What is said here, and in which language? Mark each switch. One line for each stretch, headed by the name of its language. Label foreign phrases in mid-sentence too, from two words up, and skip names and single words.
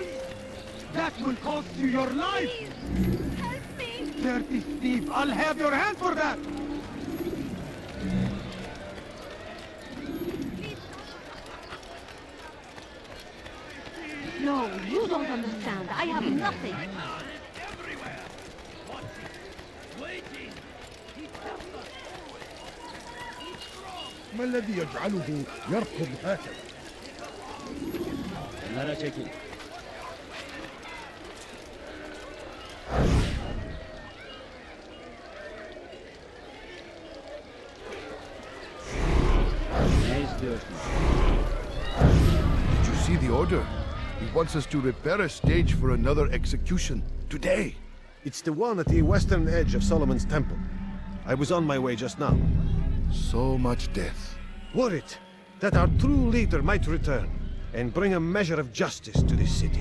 English: That will cost you your life! Help me! Dirty thief! I'll have your hand for that! No, you don't understand. I have nothing.
Arabic: ما الذي يجعله يركض هكذا؟
Turkish: Kenara çekil. Ne istiyorsun?
English: Did you see the order? He wants us to repair a stage for another execution. Today. It's the one at the western edge of Solomon's Temple. I was on my way just now. So much death. Worried that our true leader might return and bring a measure of justice to this city.